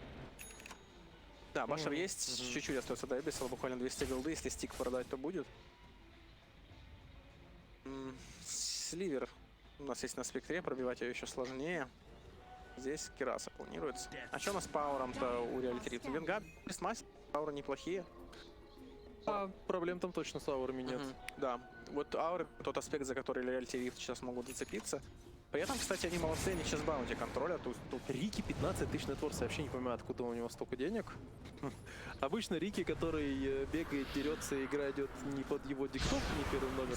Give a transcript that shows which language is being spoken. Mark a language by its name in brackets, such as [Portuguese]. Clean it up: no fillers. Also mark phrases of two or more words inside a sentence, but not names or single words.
[Russian] Да, Башер есть, чуть-чуть остается до Эбисола, буквально 200 голды, если стик продать, то будет. Сливер у нас есть на спектре, пробивать ее еще сложнее. Здесь Кираса планируется. А что у нас с пауэром-то у Reality Rift? Венгар, Бестмастер, пауэры неплохие. А проблем там точно с аурами нет. Да, вот ауры тот аспект, за который Reality Rift сейчас могут зацепиться. При этом, кстати, они молодцы, они сейчас баунти контролят. Тут Рики 15 тысяч нетворса, я вообще не понимаю, откуда у него столько денег. Обычно Рики, который бегает, дерется, и игра идет не под его диктовку, не первым номером.